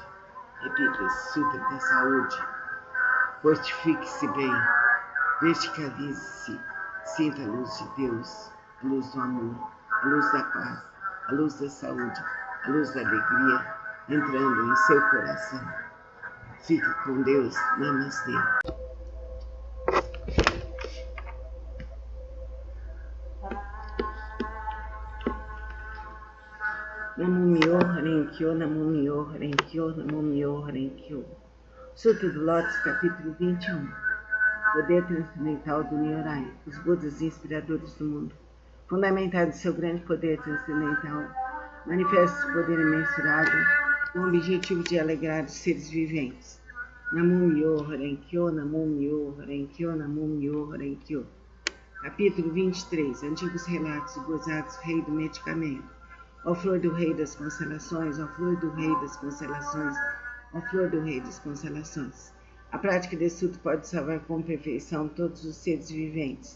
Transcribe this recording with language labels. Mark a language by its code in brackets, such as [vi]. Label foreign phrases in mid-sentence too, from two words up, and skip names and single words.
[pt] Repita esse sutra da saúde. Fortifique-se bem, verticalize-se, sinta a luz de Deus, a luz do amor, a luz da paz, a luz da saúde, a luz da alegria, entrando em seu coração. Fique com Deus. Namastê. [ja] Namo Myo Horenkyo, Namo Myo Horenkyo, Namo Myo Horenkyo. [pt] Sutra do Lótus, capítulo 21. Poder transcendental do Nyorai. Os Budas inspiradores do mundo, fundamentados em seu grande poder transcendental, manifestam esse poder imensurável com o objetivo de alegrar os seres viventes. [ja] Namum-myo Renge-kyo, Namum-myo Renge-kyo, Namum-myo Renge-kyo. [pt] Capítulo 23. Antigos relatos e gozados, rei do medicamento. Ó flor do rei das constelações, ó flor do rei das constelações, ó flor do rei das constelações. A prática desse sutra pode salvar com perfeição todos os seres viventes.